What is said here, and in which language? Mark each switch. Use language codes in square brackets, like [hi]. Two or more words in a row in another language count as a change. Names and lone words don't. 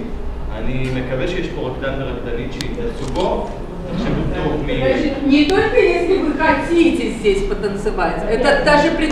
[he] אני מקווה שיש פה רקדן ורקדנית שיתנסו בו. [ru] Не только если вы хотите здесь потанцевать, это даже